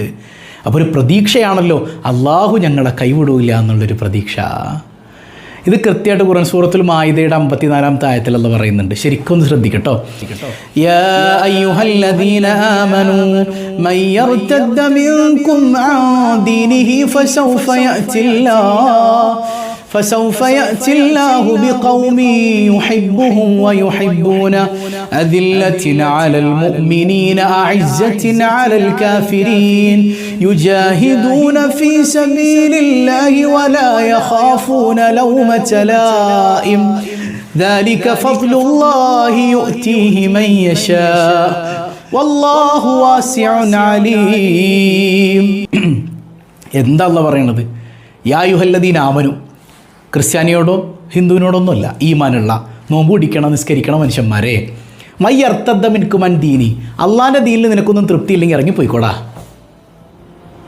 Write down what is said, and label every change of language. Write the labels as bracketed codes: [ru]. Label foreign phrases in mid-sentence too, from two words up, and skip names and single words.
[ml] അപ്പോൾ ഒരു പ്രതീക്ഷയാണല്ലോ, അള്ളാഹു ഞങ്ങളെ കൈവിടൂല്ല എന്നുള്ളൊരു പ്രതീക്ഷ. ഇത് കൃത്യമായിട്ട് ഖുർആൻ സൂറത്തുൽ മാഇദയുടെ 54-ാമത്തെ ആയത്തിൽ അല്ലാഹ് പറയുന്നുണ്ട്. ശരിക്കും ഒന്ന് ശ്രദ്ധിക്കട്ടോ. [ar] يا أيها الذين آمنوا من يرتد منكم عن دينه فسوف يأتي الله بقوم يحبهم ويحبونه أذلة على المؤمنين أعزة على الكافرين يجاهدون في سبيل الله ولا يخافون لومة لائم ذلك فضل الله يؤتيه من يشاء والله واسع عليم. [ml] എന്താ അല്ലാഹ് പറയുന്നത്? [ar] يا أيها الذين آمنوا, [ml] ക്രിസ്ത്യാനിയോടോ ഹിന്ദുവിനോടൊന്നുമല്ല, ഈമാനുള്ള നോമ്പ് പിടിക്കണം നിസ്കരിക്കണം മനുഷ്യന്മാരെ. [ar] من يرتد منكم عن دين, [ml] അള്ളാൻ്റെ ദീനിൽ നിനക്കൊന്നും തൃപ്തി ഇല്ലെങ്കിൽ ഇറങ്ങിപ്പോയിക്കോടാ.